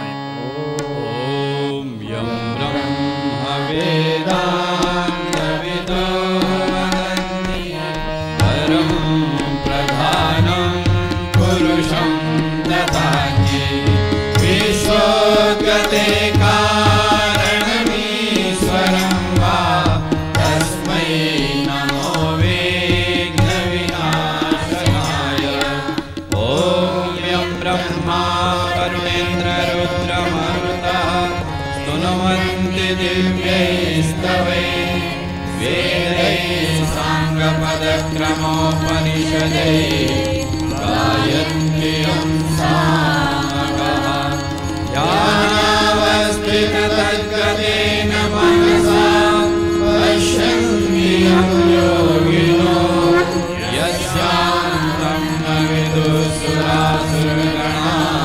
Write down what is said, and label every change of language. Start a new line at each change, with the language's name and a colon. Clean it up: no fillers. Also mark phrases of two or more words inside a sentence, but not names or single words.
Sanskrit: ഓം യം ബ്രഹ്മവേദാന്തവിദോ വദന്തി പരം പ്രധാനം പുരുഷം ദദാന്യേ വിശ്വഗതേ കാരണമീശ്വരം വാ തസ്മൈ നമോ വിഘ്നവിനാശനായ. ഓം യം ബ്രഹ്മാ വരുണേന്ദ്ര രുദ്രമരുതഃ स्तुनुवन्ति दिव्यैस्तवैः वेदैः साङ्गपदक्रमोपनिषदैः गायन्ति यं सामगाः. ध्यानावस्थिततद्गतेन मनसा पश्यन्ति यं योगिनो यस्यान्तं न विदुःसुरासुरगणाः.